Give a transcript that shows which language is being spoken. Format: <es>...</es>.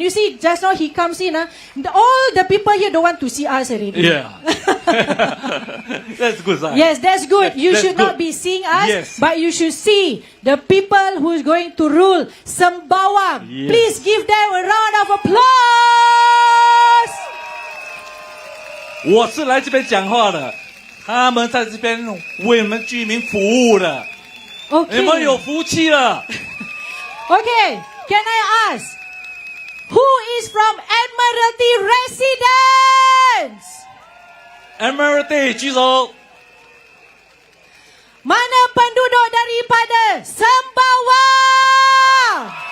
<en>You see, just now he comes in. All the people here don't want to see us already. Yeah. That's good sign. Yes, that's good. You That's should good. not be seeing us, Yes. but you should see the people who's going to rule Sembawang. Yes. Please give them a round of applause.</en> <zh>我是来这边讲话的，他们在这边为我们居民服务的，</zh> <en>Okay.</en> <zh>你们有福气了。</zh> <en>Okay, can I ask, who is from Admiralty Residence?</en> <zh>Admiralty 举手。</zh> <ms>Mana penduduk daripada Sembawang?</ms>